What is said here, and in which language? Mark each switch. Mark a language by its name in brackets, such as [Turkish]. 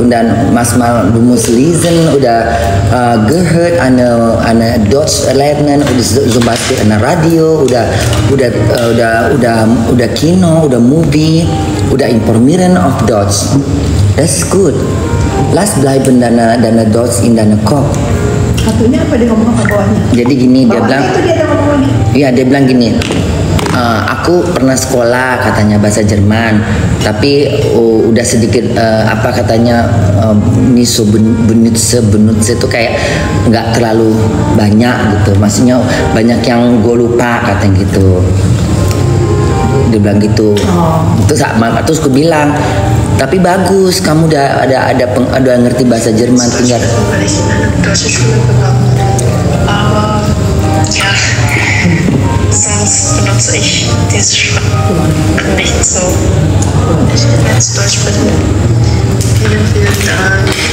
[German] Und dann manchmal du musst lesen oder gehört eine Deutsch lernen, oder zum Beispiel eine Radio oder Kino oder Movie oder informieren auf Deutsch. Das ist gut. Lass bleiben deine Deutsch in deine Kopf. [Indonesian] Satunya apa dia ngomong apa bawahnya? Jadi gini dia Bawahnya bilang, itu dia ada ngomong lagi. iya dia bilang gini, aku pernah sekolah katanya bahasa Jerman, tapi udah sedikit apa katanya niso benutze itu kayak nggak terlalu banyak gitu, maksudnya banyak yang gue lupa katanya gitu. Dia bilang gitu. Terus aku bilang, tapi bagus, kamu udah ada ngerti bahasa Jerman, tinggal. [German] Weil ich in eine deutsche Schule gegangen bin. Aber ja, sonst benutze ich diese Sprache nicht so. Ich bin jetzt Deutsch mit vielen Dank.